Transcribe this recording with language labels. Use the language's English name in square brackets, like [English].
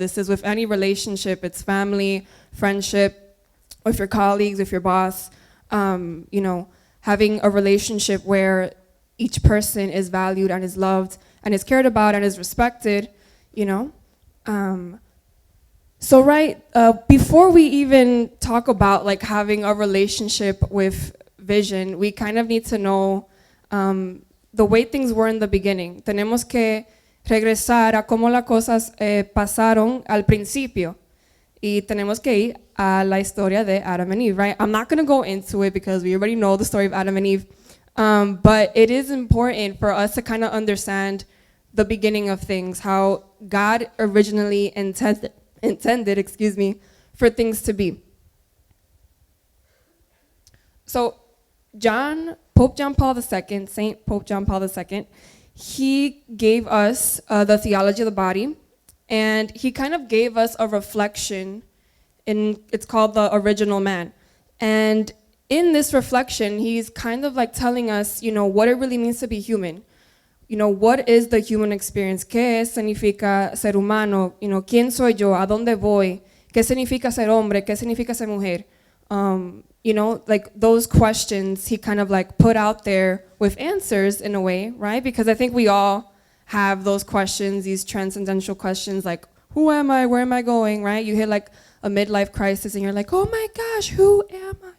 [English] This is with any relationship. It's family, friendship, with your colleagues, with your boss, you know, having a relationship where each person is valued and is loved and is cared about and is respected, you know. So right, before we even talk about like having a relationship with vision, we kind of need to know the way things were in the beginning. [Spanish] Tenemos que regresar a cómo las cosas pasaron al principio. Y tenemos que ir a la historia de Adam and Eve, [English] right? I'm not going to go into it because we already know the story of Adam and Eve. But it is important for us to kind of understand the beginning of things, how God originally intended, for things to be. So Pope John Paul II, Saint Pope John Paul II, he gave us the theology of the body, and he kind of gave us a reflection, it's called the original man. And in this reflection, he's kind of like telling us, you know, what it really means to be human. You know, what is the human experience? [Spanish] ¿Qué significa ser humano? [English] You know, [Spanish] ¿quién soy yo? ¿A dónde voy? ¿Qué significa ser hombre? ¿Qué significa ser mujer? [English] You know, like those questions he kind of like put out there with answers in a way, right? Because I think we all have those questions, these transcendental questions like, who am I? Where am I going, right? You hit like a midlife crisis and you're like, oh my gosh, who am I?